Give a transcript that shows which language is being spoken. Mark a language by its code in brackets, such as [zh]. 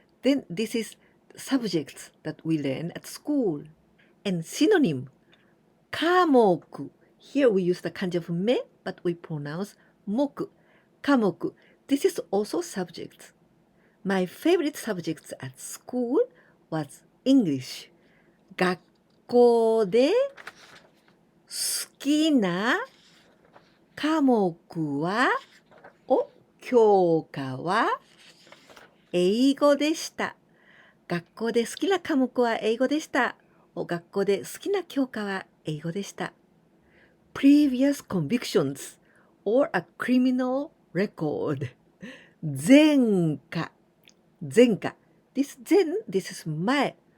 [en] Then this is subjects that we learn at school. And synonym, 科目. Here we use the kanji of me, but we pronounce moku. 科目. This is also subjects. My favorite subjects at school was English. [ja] 学校で好きな科目は、教科は英語でした。学校で好きな科目は英語でした。学校で好きな教科は英語でした。 [en] Previous convictions or a criminal record. [ja] 前科。前科。 [en] This 前, this is 前。